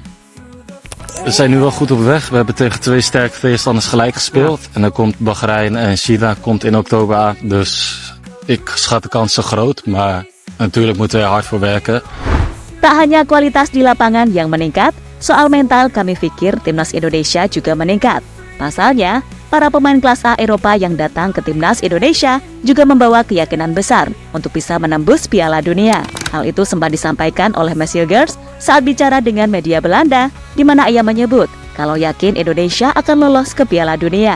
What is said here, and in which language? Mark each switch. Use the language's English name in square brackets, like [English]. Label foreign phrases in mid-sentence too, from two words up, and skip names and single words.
[Dutch] We zijn nu wel goed op weg. We hebben tegen twee sterke tegenstanders gelijk gespeeld. En dan komt Bahrein en China komt in oktober aan. Dus ik schat de kansen groot. Maar natuurlijk moeten we er hard voor werken. [Indonesian] Tak hanya kualitas di lapangan yang meningkat, soal mental kami pikir timnas Indonesia juga meningkat. Pasalnya, para pemain kelas A Eropa yang datang ke timnas Indonesia juga membawa keyakinan besar untuk bisa menembus Piala Dunia. Hal itu sempat disampaikan oleh Messil Girls saat bicara dengan media Belanda, di mana ia menyebut kalau yakin Indonesia akan lolos ke Piala Dunia.